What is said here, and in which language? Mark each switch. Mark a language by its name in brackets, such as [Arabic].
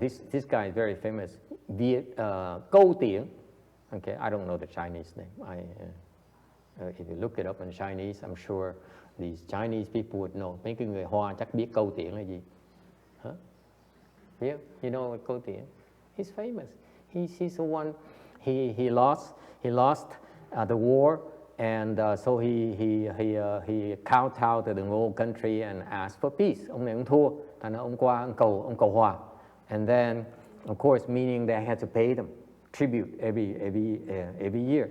[English] This guy is very famous. Câu Tiễn. Okay, I don't know the Chinese name. If you look it up in Chinese, I'm sure these Chinese people would know. [Vietnamese] Mấy cái người Hoa chắc biết Câu Tiễn là gì. [English] Huh? Yeah, you know Câu Tiễn? He's famous. He's the one. He lost the war, and so he kowtowed to the whole country and asked for peace. [Vietnamese] Ông này ông thua, thành ra ông qua ông cầu hòa. [English] And then, of course, meaning they had to pay them tribute every year.